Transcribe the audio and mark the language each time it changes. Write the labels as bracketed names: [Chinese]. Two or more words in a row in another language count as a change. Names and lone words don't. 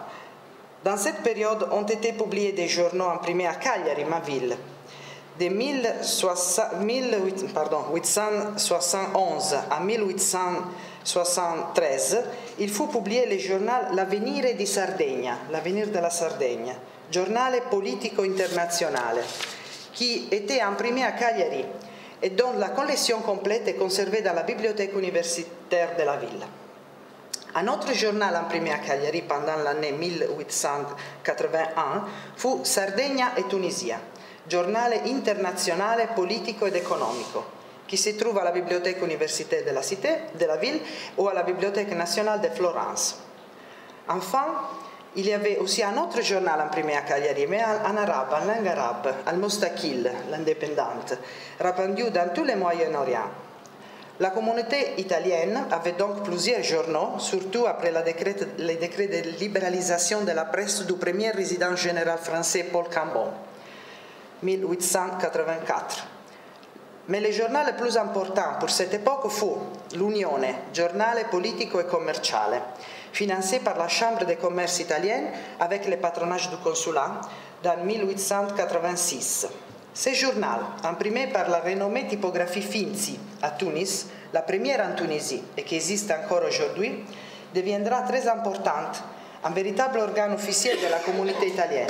[French] Dans cette période ont été publiés des journaux imprimés à Cagliari, ma ville. De 1871 à 1873, il fut publié le journal L'Avvenire di Sardegna, l'avenir de la Sardaigne, giornale politico internazionale, qui était imprimé à Cagliari et dont la collection complète est conservée dans la bibliothèque universitaire de la ville. Un autre journal imprimé à Cagliari pendant l'année 1881 fu Sardegna e Tunisia, giornale internazionale politico ed economico, qui se trouve à la bibliothèque universitaire de la ville ou à la bibliothèque nationale de Florence. Enfin, il y avait aussi un autre journal imprimé à Cagliari, mais en arabe, en langue arabe, Al-Mustaqil, l'indépendante, répandu dans tout le Moyen-Orient. La communauté italienne avait donc plusieurs journaux, surtout après le décret de libéralisation de la presse du premier résident général français Paul Cambon, 1884. Mais le journal le plus important pour cette époque fut l'Unione, giornale politico e commerciale, financé par la Chambre de commerce italienne avec le patronage du consulat dans 1886. Ce journal, imprimé par la renommée typographie Finzi à Tunis, la première en Tunisie et qui existe encore aujourd'hui, deviendra très importante, un véritable organe officiel de la communauté italienne.